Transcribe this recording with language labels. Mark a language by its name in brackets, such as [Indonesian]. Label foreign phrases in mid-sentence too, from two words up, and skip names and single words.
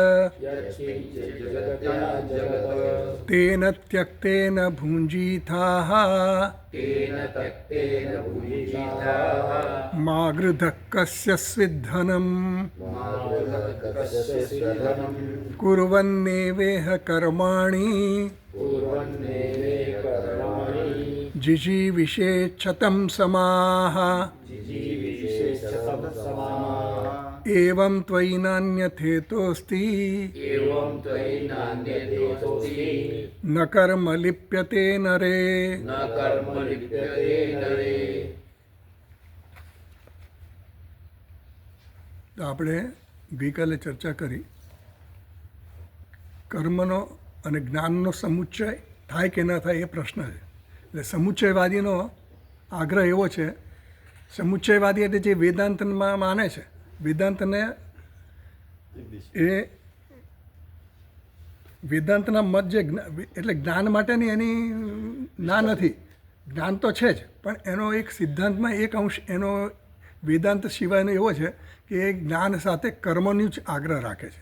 [Sanskrit] तेन त्यक्तेन भुञ्जीथाः मा गृधः कस्य स्विद्धनं कुर्वन्नेवेह कर्माणि जिजीविषेच्छतं समाः. एवं त्वयि नान्यथेतोऽस्ति न कर्म लिप्यते नरे. [Gujarati] તો આપણે ગઈકાલે ચર્ચા કરી કર્મનો અને જ્ઞાનનો સમુચ્ચય થાય કે ન થાય એ પ્રશ્ન છે. એટલે સમુચ્ચયવાદીનો આગ્રહ એવો છે, સમુચ્ચયવાદી એટલે જે વેદાંતમાં માને છે, વેદાંતને એ વેદાંતના મત જે એટલે જ્ઞાન માટેની એની ના નથી, જ્ઞાન તો છે જ, પણ એનો એક સિદ્ધાંતમાં એક અંશ એનો વેદાંત સિવાયનો એવો છે કે એ જ્ઞાન સાથે કર્મનું જ આગ્રહ રાખે છે.